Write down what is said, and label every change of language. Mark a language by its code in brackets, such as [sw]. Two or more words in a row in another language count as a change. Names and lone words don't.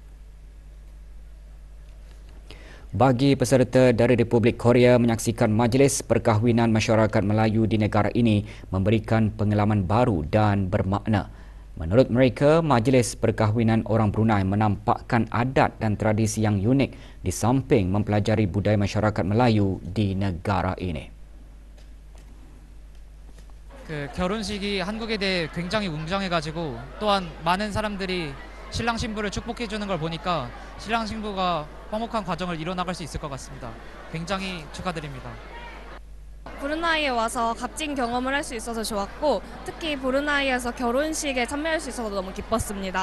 [ms] Bagi peserta dari Republik Korea menyaksikan Majlis Perkahwinan Masyarakat Melayu di negara ini memberikan pengalaman baru dan bermakna. Menurut mereka, Majlis Perkahwinan orang Brunei menampakkan adat dan tradisi yang unik di samping mempelajari budaya masyarakat Melayu di negara ini. [ko] 결혼식이 한국에 대해 굉장히 웅장해가지고 또한 많은 사람들이 신랑 신부를 축복해주는 걸 보니까 신랑 신부가 화목한 과정을 이뤄나갈 수 있을 것 같습니다. 굉장히 축하드립니다. 브루나이에 와서 값진 경험을 할 수 있어서 좋았고 특히 브루나이에서 결혼식에 참여할 수 있어서 너무 기뻤습니다.